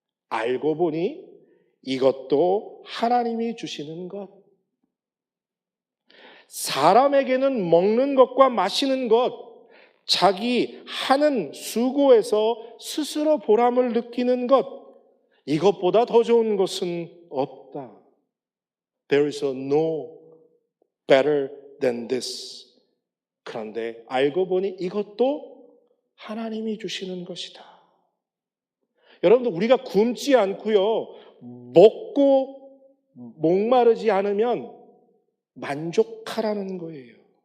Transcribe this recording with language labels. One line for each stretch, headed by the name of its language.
Korean: 알고 보니 이것도 하나님이 주시는 것. 사람에게는 먹는 것과 마시는 것, 자기 하는 수고에서 스스로 보람을 느끼는 것, 이것보다 더 좋은 것은 없다.
English: There is no better than this.
Korean: 그런데 알고 보니 이것도 하나님이 주시는 것이다. 여러분들, 우리가 굶지 않고요, 먹고 목마르지 않으면 만족하라는 거예요.